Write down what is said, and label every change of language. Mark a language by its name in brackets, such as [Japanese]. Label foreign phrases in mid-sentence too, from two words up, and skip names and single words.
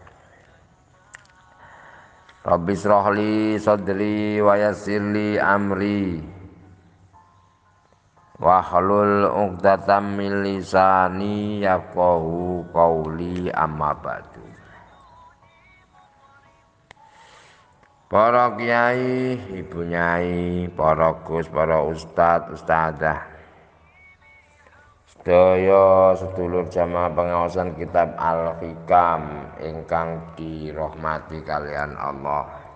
[Arabic] رب اشرح لي صدري ويسر لي أمري واحلل عقدة من لساني يفقهوا قولي أما بعد. [Javanese] Para kiai, ibu nyai, para gus, para ustad, ustadzah, sedaya sedulur jamaah pengawasan kitab Al-Hikam ingkang dirahmati kalian Allah.